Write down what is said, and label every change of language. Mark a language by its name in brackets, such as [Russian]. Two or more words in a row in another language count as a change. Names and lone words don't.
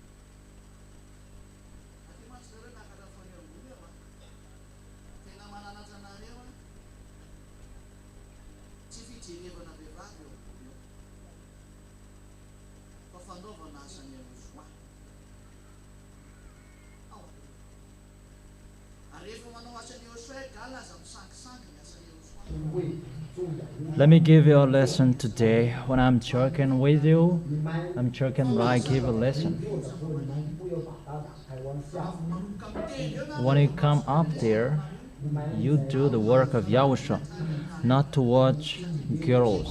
[Malagasy] aty mantsy zareo nakatra faneambony eo a tena mananaja anareo a tsy fijerevana vehivavy eo fa fanaovana asany YAHOSHUAH arehefa manao asany YAHOSHUAH gala aza misangisangy asany YAHOSHUAH. [English] Let me give you a lesson today. When I'm joking with you, I'm joking, but I give a lesson. When you come up there, you do the work of YAHOSHUAH, not to watch girls.